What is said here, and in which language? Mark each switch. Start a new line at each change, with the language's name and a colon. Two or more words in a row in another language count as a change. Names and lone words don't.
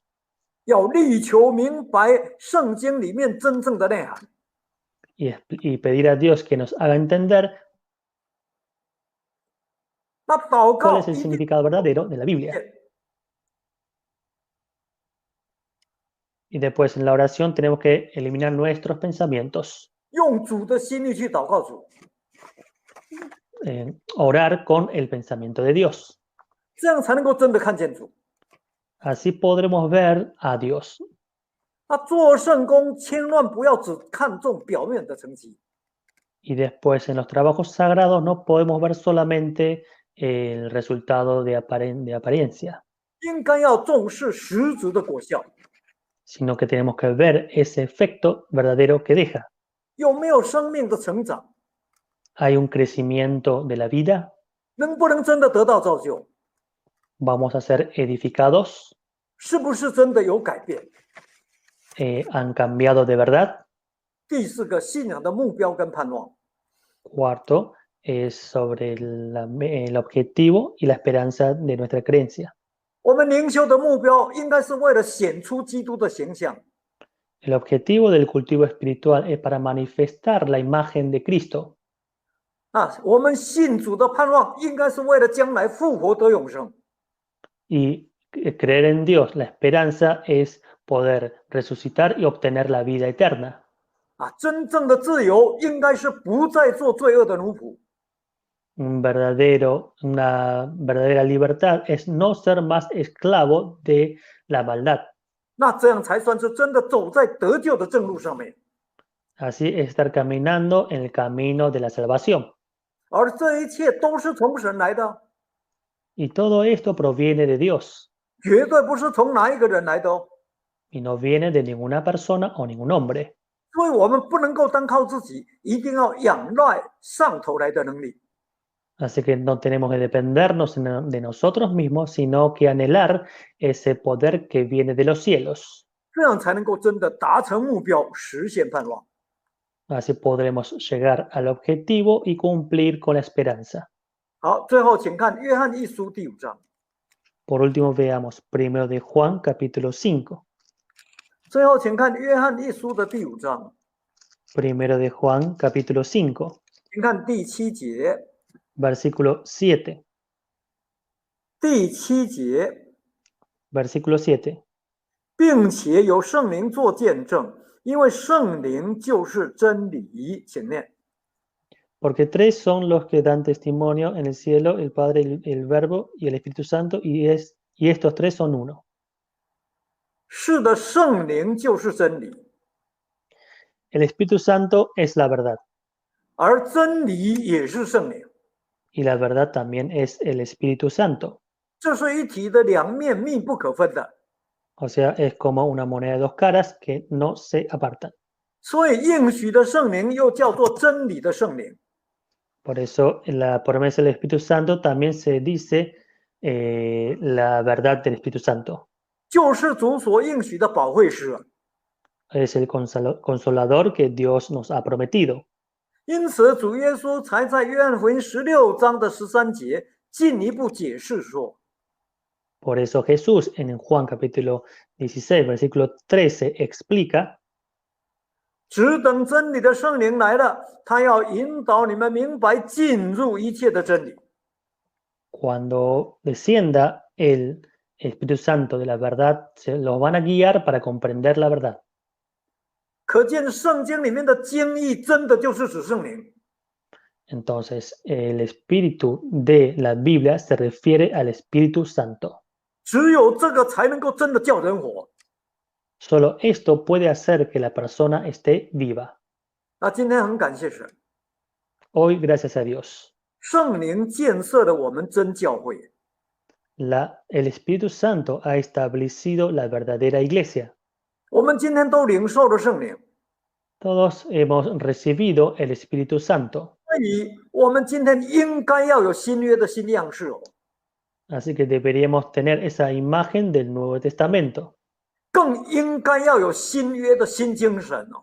Chinese: 要力求明白圣经里面真正的内涵，
Spanish: Y pedir a Dios que nos haga entender
Chinese: 那祷
Spanish: cuál
Chinese: 告
Spanish: es el
Chinese: 一定
Spanish: significado verdadero de la Biblia. Y después en la oración tenemos que eliminar nuestros pensamientos.
Chinese: 用主的心意去祷告主，
Spanish: Orar con el pensamiento de Dios.
Chinese: 这样才能够真的看见主。
Spanish: Así podremos ver a Dios.
Chinese: 做圣工千万不要只看重表面的成绩，
Spanish: Y después en los trabajos sagrados no podemos ver solamente el resultado de apariencia,
Chinese: 应该要重视实质的果效。
Spanish: sino que tenemos que ver ese efecto verdadero que deja.
Chinese: 有没有生命的成长？
Spanish: ¿Hay un crecimiento de la vida?
Chinese: 能不能真的得到造就？
Spanish: ¿Vamos a ser edificados?
Chinese: 是不是真的有改变？
Spanish: ¿Han cambiado de verdad?
Chinese: 第四个，信仰的目标跟盼望。
Spanish: Cuarto, es sobre el objetivo y la esperanza de nuestra creencia.
Chinese: 我们灵修的目标应该是为了显出基督的形象，
Spanish: El objetivo del cultivo espiritual es para manifestar la imagen de Cristo.
Chinese: 我们信主的盼望应该是为了将来复活得永生。
Spanish: Y creer en Dios, la esperanza es poder resucitar y obtener la vida eterna.
Chinese: 真正的自由应该是不再做罪恶的奴仆。
Spanish: Una verdadera libertad es no ser más esclavo de la maldad.
Chinese: 那这样才算是真的走在得救的正路上面。
Spanish: Así es estar caminando en el camino de la salvación.
Chinese: 而这一切都是从神来的，
Spanish: Y todo esto proviene de Dios
Chinese: 绝对不是从哪一个人来的哦。
Spanish: y no viene de ninguna persona o ningún hombre.
Chinese: 所以我们不能够单靠自己，一定要仰赖上头来的能力。
Spanish: Así que no tenemos que dependernos de nosotros mismos, sino que anhelar ese poder que viene de los cielos.
Chinese: 这样才能够真的达成目标，实现盼望。
Spanish: Así podremos llegar al objetivo y cumplir con la esperanza.
Chinese: 好，最后请看约翰一书第5章。
Spanish: Por último, veamos 1 de Juan, capítulo 5.
Chinese: 最后请看约翰一书的第5章，
Spanish: 1 de Juan, capítulo 5,
Chinese: 请看第7节。
Spanish: versículo 7.
Chinese: 第7节，
Spanish: Versículo 7.
Chinese: 并且有圣灵做见证，因为圣灵就是真理。请念。
Spanish: Porque tres son los que dan testimonio en el cielo, el Padre, el Verbo y el Espíritu Santo, y estos tres son uno.
Chinese: 是的，圣灵就是真理，
Spanish: El Espíritu Santo es la verdad,
Chinese: 而真理也是圣灵，
Spanish: y la verdad también es el Espíritu Santo.
Chinese: 这是一体的两面，密不可分的。
Spanish: O sea, es como una moneda de dos caras que no se apartan.
Chinese: 所以应许的圣灵又叫做真理的圣灵。
Spanish: Por eso, en la promesa del Espíritu Santo también se dice la verdad del Espíritu Santo.
Chinese: 救世主所应许的保惠师。
Spanish: Es el consolador que Dios nos ha prometido.
Chinese: 因此，主耶稣才在约翰福音16章的13节进一步解释说，
Spanish: Por eso Jesús en Juan capítulo 16, versículo 13 explica,
Chinese: 只等真理的圣灵来了，他要引导你们明白进入一切的真理。
Spanish: cuando descienda el Espíritu Santo de la verdad, se los van a guiar para comprender la verdad.
Chinese: 可见圣经里面的经义真的就是指圣灵。
Spanish: Entonces, el espíritu de la Biblia se refiere al Espíritu Santo.
Chinese: 只有这个才能够真的叫人活。
Spanish: Solo esto puede hacer que la persona esté viva.
Chinese: 那今天很感谢神，
Spanish: Hoy, gracias a Dios,
Chinese: 圣灵建设了我们真教会。
Spanish: el Espíritu Santo ha establecido la verdadera iglesia.
Chinese: 我们今天都领受了圣灵，
Spanish: Todos hemos recibido el Espíritu Santo.
Chinese: 所以我们今天应该要有新约的新样式哦，
Spanish: Así que deberíamos tener esa imagen del Nuevo Testamento.
Chinese: 更应该要有新约的新精神哦。